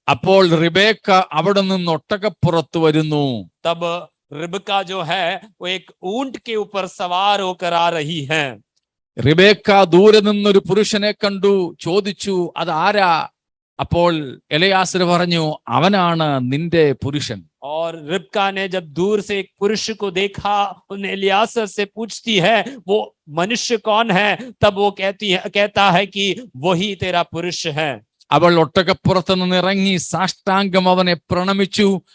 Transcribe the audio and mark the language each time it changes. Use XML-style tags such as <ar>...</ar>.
<ml>അപ്പോൾ റിബേക്ക അവിടെ നിന്ന് ഒട്ടകപ്പുറത്ത് വരുന്നു.</ml> <hi>तब रिबका जो है वो एक ऊंट के ऊपर सवार होकर आ रही है.</hi> <ml>റിബേക്ക ദൂരെ നിന്നൊരു പുരുഷനെ കണ്ടു, ചോദിച്ചു അത് ആരാ? അപ്പോൾ എലയാസർ പറഞ്ഞു, അവനാണ് നിന്റെ പുരുഷൻ.</ml> <hi>और रिबका ने जब दूर से एक पुरुष को देखा, उन एलियासर से पूछती है वो मनुष्य कौन है? तब वो कहता है कि वही तेरा पुरुष है.</hi> <ml>അവൾ ഒട്ടകപ്പുറത്ത് നിന്ന് ഇറങ്ങി സാഷ്ടാംഗം അവനെ പ്രണമിച്ചു.</ml>